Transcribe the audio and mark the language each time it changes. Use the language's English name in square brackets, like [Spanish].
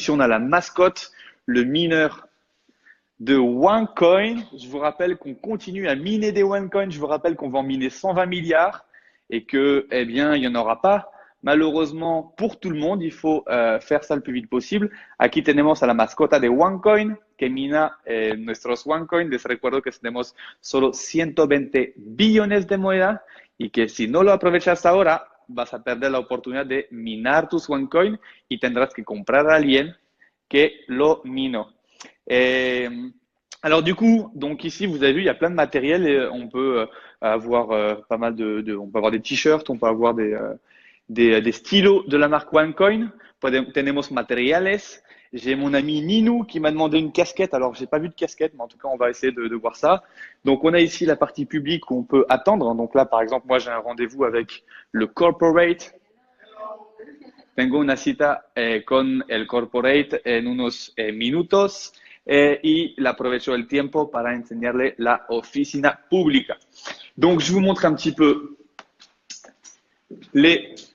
[French] Ici, on a la mascotte, le mineur de OneCoin. Je vous rappelle qu'on continue à miner des OneCoin. Je vous rappelle qu'on va en miner 120 milliards et que, eh bien, il n'y en aura pas. Malheureusement, pour tout le monde, il faut faire ça le plus vite possible. [Spanish] Aquí tenemos a la mascota de OneCoin que mina nuestros OneCoin. Les recuerdo que tenemos solo 120 billones de moneda y que si no lo aprovechas ahora, vas a perder la oportunidad de minar tus OneCoin y tendrás que comprar a alguien que lo mino. [French] Alors du coup, donc ici vous avez vu, il y a plein de matériel et on peut avoir pas mal on peut avoir des t-shirts, on peut avoir des stylos de la marque OneCoin. [Spanish] Tenemos materiales. [French] J'ai mon ami Ninou qui m'a demandé une casquette. Alors j'ai pas vu de casquette, mais en tout cas on va essayer de voir ça. Donc on a ici la partie publique où on peut attendre. Donc là par exemple moi j'ai un rendez-vous avec le corporate. [Spanish] Tengo una cita con el corporate en unos minutos y le aprovecho el tiempo para enseñarle la oficina pública. [French] Donc, je vous montre un petit peu l'étage.